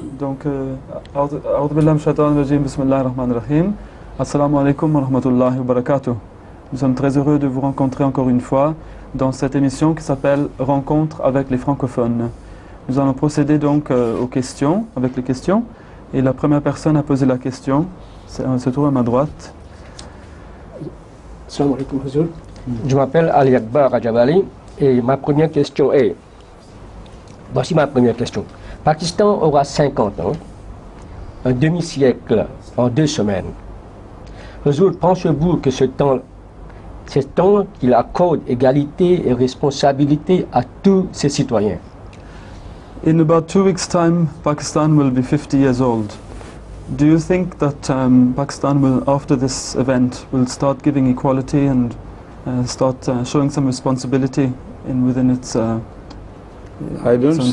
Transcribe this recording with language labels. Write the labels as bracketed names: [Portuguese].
[Arabic] Donc, أعوذ بالله من الشيطان الرجيم بسم الله الرحمن الرحيم. Assalamu alaikum wa rahmatullahi wa barakatuh. [French] Nous sommes très heureux de vous rencontrer encore une fois dans cette émission qui s'appelle Rencontre avec les francophones. Nous allons procéder donc aux questions, avec les questions. Et la première personne à poser la question se trouve à ma droite. [Arabic] Assalamu alaikum, Huzour. [French] Je m'appelle Ali Akbar Rajabali et ma première question est, voici ma première question. Pakistan aura 50 ans, un demi-siècle en 2 semaines. Huzour, pensez-vous que ce temps qu'il accorde égalité et responsabilité à tous ses citoyens? [English] In about 2 weeks' time, Pakistan will be 50 years old. Do you think that Pakistan will, after this event, will start giving equality and start showing some responsibility within its I don't its